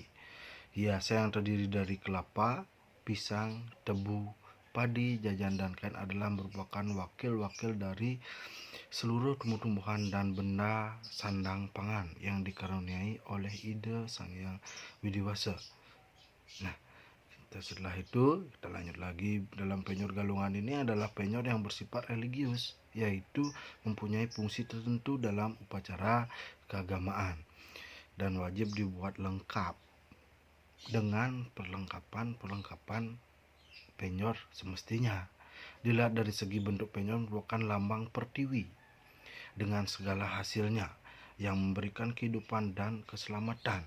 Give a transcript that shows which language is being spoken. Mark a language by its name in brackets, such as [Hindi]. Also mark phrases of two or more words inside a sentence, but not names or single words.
[Indonesian] Hiasan yang terdiri dari kelapa, pisang, tebu, padi, jajan, dan kain adalah merupakan wakil-wakil dari seluruh tumbuh-tumbuhan dan benda sandang pangan yang dikaruniai oleh ide Sang Hyang Widiwasa. Nah, setelah itu kita lanjut lagi. Dalam penyor galungan ini adalah penyor yang bersifat religius, yaitu mempunyai fungsi tertentu dalam upacara keagamaan dan wajib dibuat lengkap dengan perlengkapan penyor semestinya. Dilihat dari segi bentuk penyor merupakan lambang pertiwi dengan segala hasilnya yang memberikan kehidupan dan keselamatan.